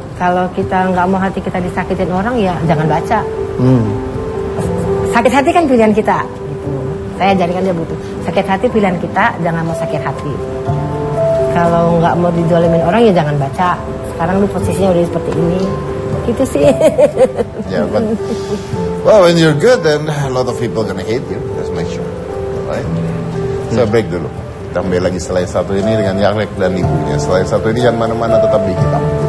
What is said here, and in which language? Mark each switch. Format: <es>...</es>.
<id>Kalau kita nggak mau hati kita disakitin orang ya jangan baca. Sakit hati kan pilihan kita. Gitu. Saya ajarkan dia butuh. Sakit hati pilihan kita, jangan mau sakit hati. Kalau nggak mau didolimin orang ya jangan baca. Sekarang lu posisinya udah seperti ini. Gitu sih.</id> <en>Yeah, but well, when you're good, then a lot of people gonna hate you. Just make sure, right?</en> <id>Saya break dulu. Kita kembali lagi setelah satu ini dengan Yanglek dan ibunya. Setelah satu ini jangan mana-mana, tetap di kita.</id>